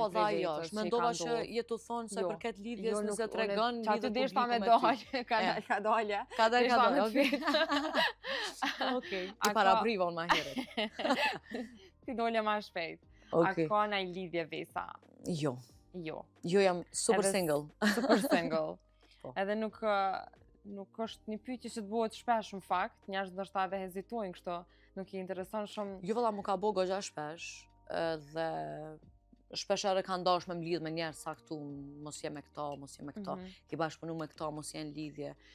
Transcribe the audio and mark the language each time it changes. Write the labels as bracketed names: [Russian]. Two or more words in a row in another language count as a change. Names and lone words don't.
[Albanian] Po, dha jo, mendova që jetu thonë se përket lidhjes nëse të regon lidhje publiku me ty. Ka dalje. Ka dalje, okej. I parabriva unë ma heret. Ti dole ma shpejt. A ka naj lidhje vesa? Jo. Jo. Jo, jam [English] super single. Super single. [Albanian] Edhe nuk është një pyetje që të bëhet shpesh në fakt, njerëz ndoshta edhe hezitojnë kështu, nuk i intereson shumë. Jo valla, mu ka bo goxha shpesh, dhe shpeshherë kanë dashur me mlidh me njerëz sa këtu, mos je me këta, mos je me këta, ki bashkëpunu me këta, mos je në lidhje.